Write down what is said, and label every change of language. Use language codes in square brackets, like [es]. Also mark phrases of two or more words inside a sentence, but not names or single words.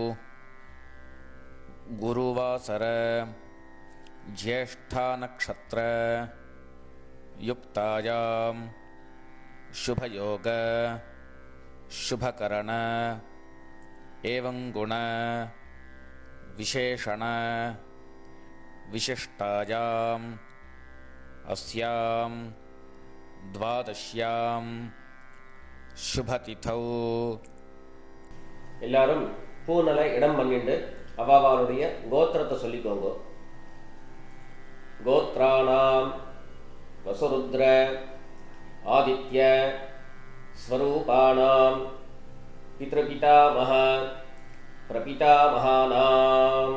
[sa] गुरुवासर ज्येष्ठानक्षत्र युक्तायां शुभयोग शुभकरण एवं गुण विशेषण विशिष्टायाम् अस्यां द्वादश्यां शुभतिथौ [ta] எல்லாரும் பூநலை இடம் பண்ணிட்டு அவாவாளுடைய கோத்திரத்தை சொல்லிக்கோங்க. [sa] गोत्राणाम् वसुरुद्र आदित्य स्वरूपाणाम् पितृपितामह प्रपितामहानाम्.